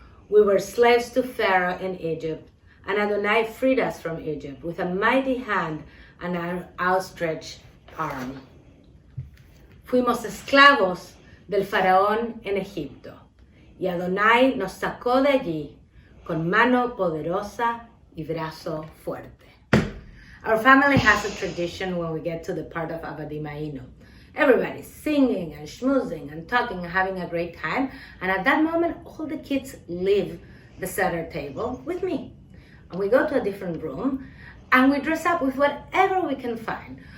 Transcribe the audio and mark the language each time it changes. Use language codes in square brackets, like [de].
[en] We were slaves to Pharaoh in Egypt, and Adonai freed us from Egypt with a mighty hand and an outstretched arm. [es] Fuimos esclavos del faraón en Egipto, y Adonai nos sacó de allí con mano poderosa y brazo fuerte. [en] Our family has a tradition when we get to the part of Avadim Hayinu. Everybody's singing and schmoozing and talking and having a great time. And at that moment, all the kids leave the Seder table with me. And we go to a different room and we dress up with whatever we can find.